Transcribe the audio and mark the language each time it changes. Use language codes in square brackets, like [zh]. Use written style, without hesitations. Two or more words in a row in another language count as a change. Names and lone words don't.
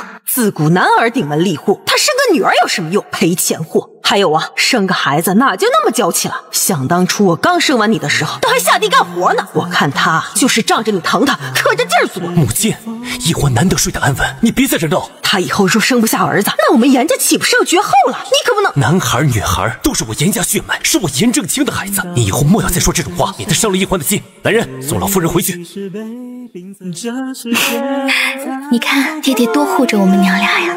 [zh] 自古男兒頂門立戶，他生個女兒有什麼用？賠錢貨。還有啊，生個孩子哪就那麼嬌氣了？想當初我剛生完你的時候，都還下地幹活呢。我看他就是仗着你疼他，可着勁兒做。母親，一歡難得睡得安穩，你別在這鬧。他以后若生不下兒子，那我們嚴家豈不是要絕後了？你可不能。男孩女孩都是我嚴家血脈，是我嚴正清的孩子。你以後莫要再說這種話，免得傷了葉歡的心。來人，送老夫人回去。你看，爹爹多護着我們娘倆呀。